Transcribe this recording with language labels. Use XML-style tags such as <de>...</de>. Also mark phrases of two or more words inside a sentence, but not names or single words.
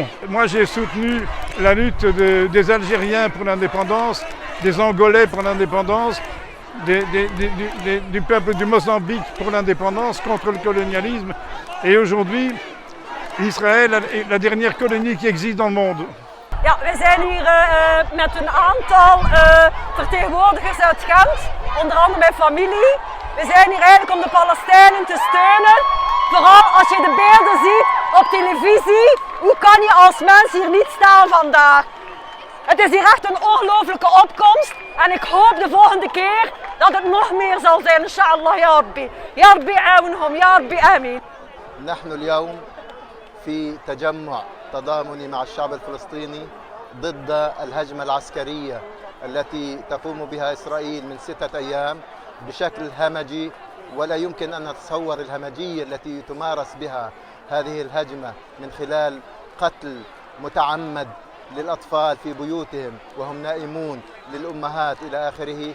<fr>Moi j'ai soutenu la lutte des Algériens pour l'indépendance, des Angolais pour l'indépendance, du peuple du Mozambique pour l'indépendance contre le colonialisme. Et aujourd'hui, Israël est la dernière colonie qui existe dans le monde.</fr> <nl>Ja, wij zijn hier met een aantal vertegenwoordigers uit Gent, onder andere mijn familie. We zijn hier eigenlijk om de Palestijnen te steunen. Vooral als je de beelden ziet op televisie, hoe kan je als mens hier niet staan vandaag? Het is hier echt een ongelooflijke opkomst en ik hoop de volgende keer dat het nog meer zal zijn,</nl> <ar>إن شاء الله, يا ربي. يا ربي عونهم، يا ربي آمين. نحن اليوم في تجمع تضامني مع الشعب الفلسطيني ضد الهجمة العسكرية التي تقوم بها إسرائيل من 6 أيام بشكل همجي، ولا يمكن أن نتصور الهمجية التي تمارس بها هذه الهجمة من خلال قتل متعمد للأطفال في بيوتهم وهم نائمون، للأمهات إلى آخره.</ar>